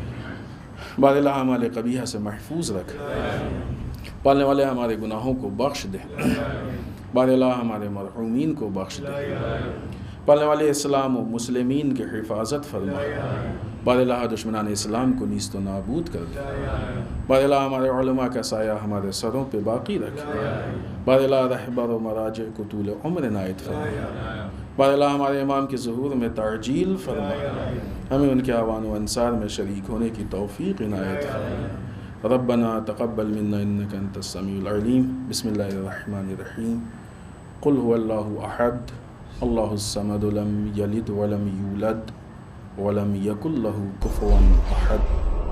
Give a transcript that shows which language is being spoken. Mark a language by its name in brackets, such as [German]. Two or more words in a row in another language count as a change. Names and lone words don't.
[Urdu] بار اللہ اعمال قبیحہ سے محفوظ رکھ، پڑھنے والے ہمارے گناہوں کو بخش دے، بار اللہ ہمارے مرحومین کو بخش دے، پڑھنے والے اسلام و مسلمین کی حفاظت فرما، بار اللہ دشمنان اسلام کو نیست و نابود کر دے، بار اللہ ہمارے علماء کا سایہ ہمارے سروں پہ باقی رکھ، بار اللہ رہبر و مراجع کو طول عمر عنایت فرما، بار اللہ ہمارے امام کے ظہور میں تعجیل فرما، ہمیں ان کے اعوان و انصار میں شریک ہونے کی توفیق عنایت فرما. [Arabic] ربنا تقبل منا انك انت السميع العليم. بسم الله الرحمن الرحيم. قل هو الله احد الله الصمد لم يلد ولم يولد ولم يكن له كفوا احد.